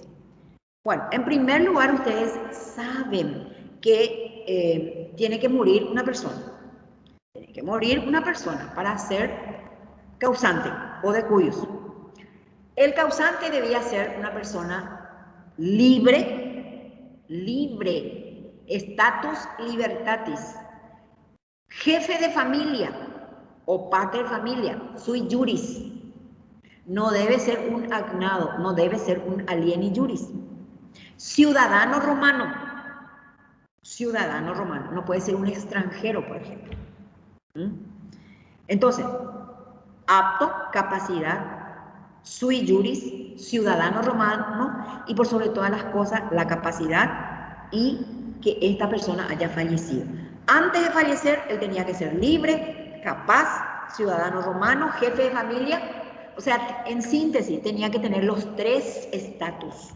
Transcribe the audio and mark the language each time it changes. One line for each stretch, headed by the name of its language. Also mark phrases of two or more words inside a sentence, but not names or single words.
Spanish: Bueno, en primer lugar, ustedes saben que tiene que morir una persona. Tiene que morir una persona para ser causante o decuius. El causante debía ser una persona libre,
Latin: status libertatis,
Spanish: jefe de familia o
Latin: pater familia, sui juris.
Spanish: No debe ser un agnado, no debe ser un
Latin: alieni juris.
Spanish: Ciudadano romano, no puede ser un extranjero, por ejemplo. Entonces, apto, capacidad,
Latin: sui juris,
Spanish: ciudadano romano y por sobre todas las cosas la capacidad y que esta persona haya fallecido. Antes de fallecer, él tenía que ser libre, capaz, ciudadano romano, jefe de familia. O sea, en síntesis, tenía que tener los tres estatus.